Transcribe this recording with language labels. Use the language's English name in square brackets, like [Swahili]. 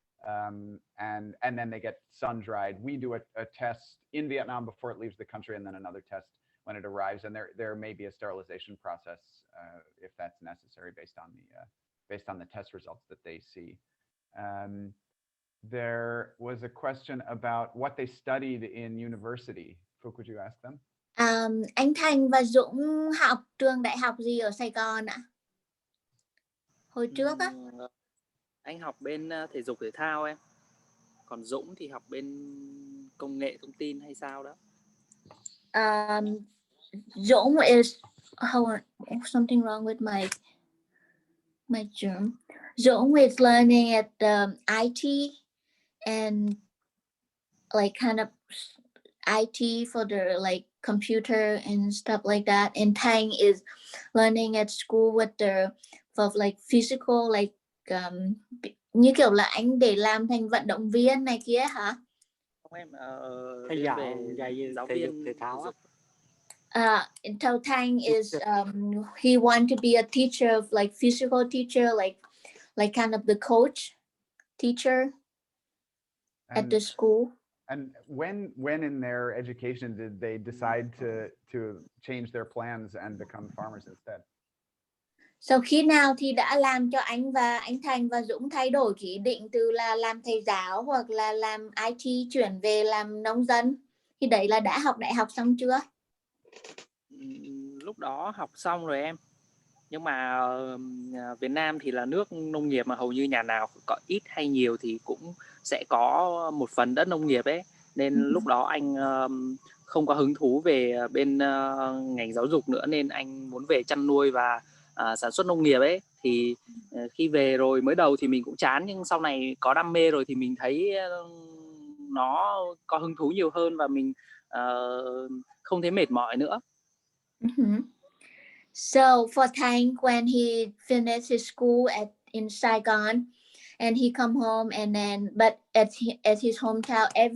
[English] And then they get sun dried. We do a test in Vietnam before it leaves the country, and then another test when it arrives. And there may be a sterilization process if that's necessary based on the test results that they see. There was a question about what they studied in university. Phúc, could you ask them? [Vietnamese] Anh Thành và Dũng học trường đại học gì ở Sài Gòn ạ? Hồi trước á. Anh học bên thể dục thể thao em. Còn Dũng thì học bên công nghệ thông tin hay sao đó. [English] Dũng is, hold on, something wrong with my germ. Dũng is learning at IT and like kind of IT for the like computer and stuff like that. And Thành is learning at school with the for like physical like [Vietnamese] như kiểu là anh để làm thành vận động viên này kia hả? Không em, thầy giáo thể dục viên thể thao á. [English] So Thành is he want to be a teacher of like physical teacher, like kind of the coach teacher at the school. And when in their education did they decide to change their plans and become farmers instead? [Vietnamese] So khi nào thì đã làm cho anh Thành và Dũng thay đổi cái ý định từ là làm thầy giáo hoặc là làm IT chuyển về làm nông dân? Thì đấy là đã học đại học xong chưa? Lúc đó học xong rồi em. Nhưng mà Việt Nam thì là nước nông nghiệp mà hầu như nhà nào có ít hay nhiều thì cũng sẽ có một phần đất nông nghiệp ấy. Nên lúc đó anh không có hứng thú về bên ngành giáo dục nữa, nên anh muốn về chăn nuôi và sản xuất nông nghiệp ấy. Thì khi về rồi mới đầu thì mình cũng chán, nhưng sau này có đam mê rồi thì mình thấy nó có hứng thú nhiều hơn và mình không thấy mệt mỏi nữa. [English] So for Thành, when he finished his school in Saigon, and he come home, and then but at his hometown,